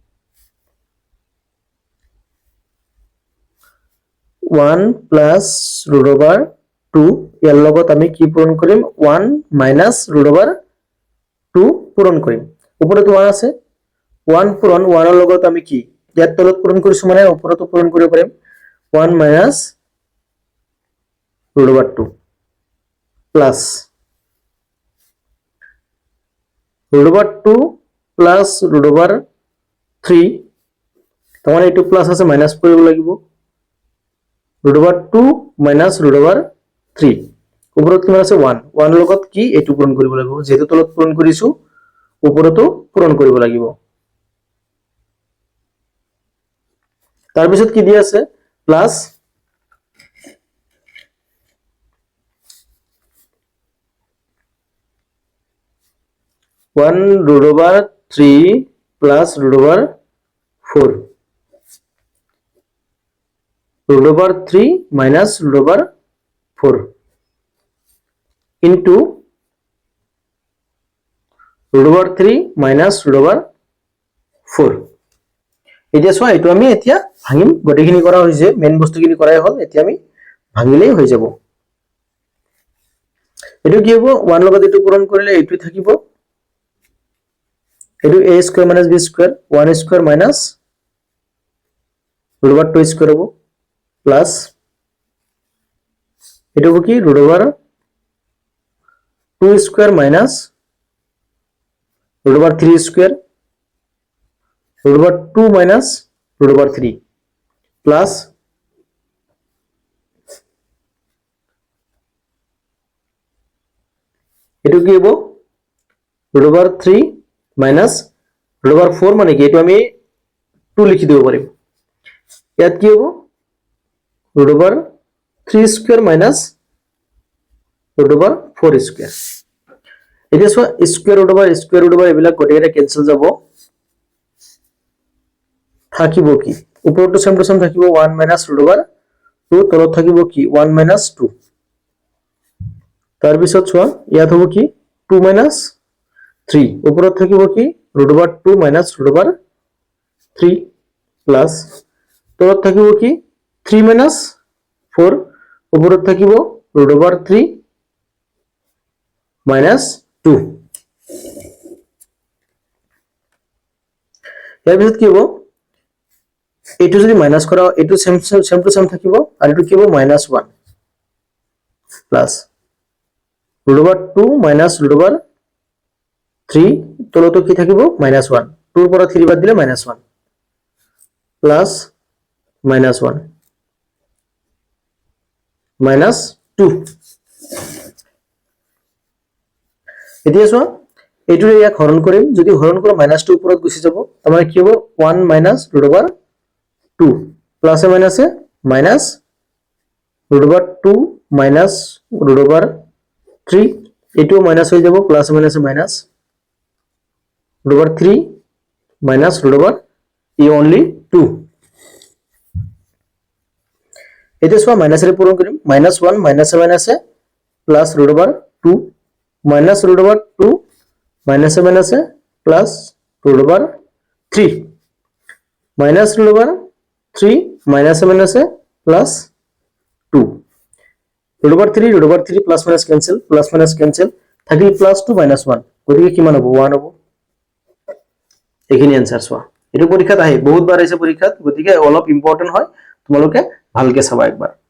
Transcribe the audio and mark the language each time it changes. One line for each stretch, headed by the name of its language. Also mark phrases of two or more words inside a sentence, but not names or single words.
English: 1 plus root over 2
Assamese: ইয়াৰ লগত আমি কি পূৰণ কৰিম
English: 1 minus root over 2
Assamese: পূৰণ কৰিম ওপৰত 1 আছে 1 পূৰণ 1 ৰ লগত আমি কি ইয়াত তলত পূৰণ কৰিছো মানে ওপৰতো পূৰণ কৰিব পাৰিম
English: 1 minus root over 2 plus root over 2 plus root over 3
Assamese: তাৰমানে এইটো প্লাস আছে মাইনাস কৰিব লাগিব
English: root over 2 minus root over 3
Assamese: ওপৰত কিমান আছে 1 1 লগত কি এইটো পূৰণ কৰিব লাগিব যেহেতু তলত পূৰণ কৰিছো ওপৰতো পূৰণ কৰিব লাগিব তাৰ পিছত কি দিয়া আছে প্লাস
English: 1 root over 3 plus root over 4 root over 3 minus root over 4 into root over 3 minus root over 4
Assamese: এতিয়া চোৱা এইটো আমি এতিয়া ভাঙিম গটেখিনি কৰা হৈছে মেইন বস্তুখিনি কৰাই হ'ল এতিয়া আমি ভাঙিলেই হৈ যাব এইটো কি হ'ব 1 লগত এইটো পূৰণ কৰিলে এইটো থাকিব এইটো
English: a square minus b square 1 square minus root over 2 square
Assamese: হ'ব plus এইটো হ'ব কি
English: root over 2 square minus root over 3 square root over 2 minus root over 3 plus
Assamese: এইটো কি হ'ব
English: root over 3 minus root over 4
Assamese: মানে কি এইটো আমি 2 লিখি দিব পাৰিম ইয়াত কি হ'ব
English: root over 3 square minus root over 4 square
Assamese: এতিয়া চোৱা
English: square root over
Assamese: এইবিলাক গোটেইটা কেনসেল যাব থাকিব কি ওপৰটো
English: same to same
Assamese: থাকিব
English: 1 minus root over 2
Assamese: তলত থাকিব কি
English: 1 minus 2
Assamese: তাৰ পিছত চোৱা ইয়াত হ'ব কি
English: 2 minus 3
Assamese: ওপৰত থাকিব কি
English: root over 2 minus root over 3 plus
Assamese: তলত থাকিব কি
English: 3 minus 4
Assamese: ওপৰত থাকিব
English: root over 3 minus 2
Assamese: ইয়াৰ পিছত কি হ'ব এইটো যদি মাইনাস কৰা এইটো
English: same to same
Assamese: থাকিব আৰু এইটো কি হ'ব -1 প্লাস
English: root over 2 minus root over 3
Assamese: তলতো কি থাকিব -1 2 পৰা 3 বাদ দিলে -1 প্লাস -1 -2 এতিয়া চোৱা এইটো ইয়াক হৰণ কৰিম যদি হৰণ কৰা -2 ওপৰত গুচি যাব তাৰমানে কি হ'ব
English: 1 minus root over 2
Assamese: প্লাস এ মাইনাসে মাইনাস
English: root over 2 minus root over 3
Assamese: এটো মাইনাস হয়ে যাব প্লাস মাইনাসে মাইনাস
English: root over 3 minus root over e only 2
Assamese: এটা সব মাইনাসের পূরণ করিম -1 মাইনাসে প্লাস
English: root over 2 minus root over
Assamese: 2 মাইনাসে প্লাস
English: root over 3 minus root over 3
Assamese: মাইনাসে প্লাস 2
English: root over 3 plus minus cancel
Assamese: থাকিল +2 -1 গতিকে কিমান হ'ব 1 হ'ব এইখিনি आंसर চোৱা এটো পৰীক্ষাত আহে বহুত বাৰ আহিছে পৰীক্ষাত গতিকে অলপ ইম্পৰ্টেন্ট হয় তোমালোকে ভালকে চাবা একবাৰ